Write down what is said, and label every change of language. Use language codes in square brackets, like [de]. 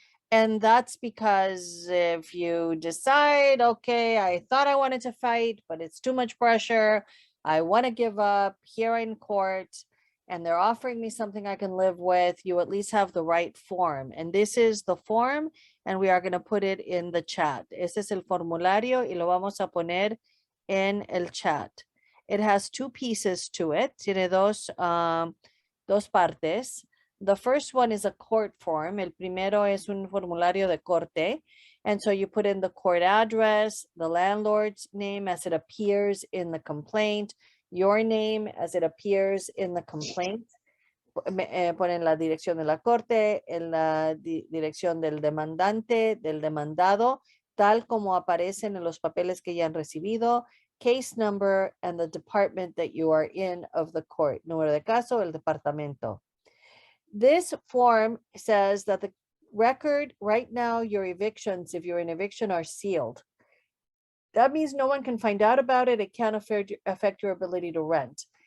[en] And that's because if you decide, okay, I thought I wanted to fight, but it's too much pressure, I want to give up here in court, and they're offering me something I can live with, you at least have the right form. And this is the form, and we are going to put it in the chat. [es] Este es el formulario y lo vamos a poner en el chat. [en] It has two pieces to it. [es] Tiene dos partes. [en] The first one is a court form. [es] El primero es un formulario de corte. [en] And so you put in the court address, the landlord's name as it appears in the complaint, your name as it appears in the complaint. [es] Ponen la dirección de la corte, en la dirección del demandante, del demandado, tal como aparecen en los papeles que ya han recibido, [en] case number, and the department that you are in of the court. [es] Número de caso, el departamento. [en] This form says that the record right now, your evictions, if you're in eviction, are sealed. That means no one can find out about it. It can't affect your ability to rent.